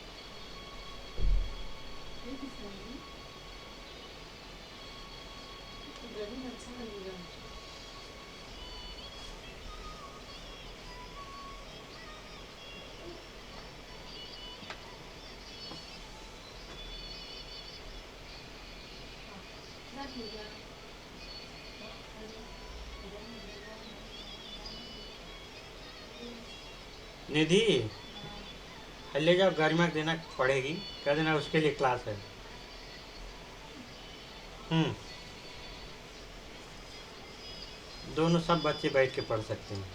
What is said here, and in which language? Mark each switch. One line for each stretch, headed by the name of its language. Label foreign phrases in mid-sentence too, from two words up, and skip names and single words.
Korean: 왜 이렇게 좋아하니? 내가 맨날 차라리 이런. 나한테 얘기야.
Hindi: निधि, ले जाओ, गर्मा देना पड़ेगी। कह देना उसके लिए क्लास है। हम्म। दोनों सब बच्चे बैठ के पढ़ सकते हैं।